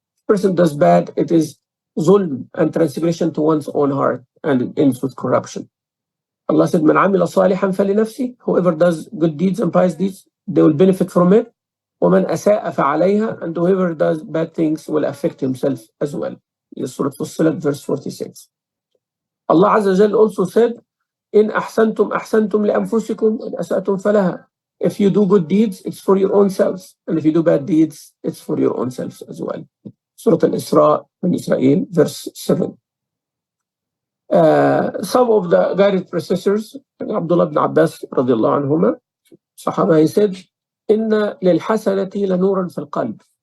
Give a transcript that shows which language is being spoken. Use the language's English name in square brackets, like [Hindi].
[English] If a person does bad, it is zulm and transgression to one's own heart, and it ends with corruption. Allah said, [Arabic] "Man amila salihan falinafsi." [English] Whoever does good deeds and pious deeds, they will benefit from it. [Arabic] وَمَنْ أَسَاءَ فَعَلَيْهَا. [English] And whoever does bad things will affect himself as well. In Surah Fussilat, verse 46. Allah Azza wa Jal also said, [Arabic] إِنْ أَحْسَنْتُمْ أَحْسَنْتُمْ لِأَنفُسِكُمْ وَإِنْ أَسَأْتُمْ فَلَهَا. [English] If you do good deeds, it's for your own selves. And if you do bad deeds, it's for your own selves as well. Surah Al-Isra, Israel, verse 7. Some of the guided predecessors, Abdullah ibn Abbas, radiallahu anhuma, Sahaba, he said, [Arabic] إِنَّ لِلْحَسَنَةِ لَنُورًا فِي الْقَلْبِ.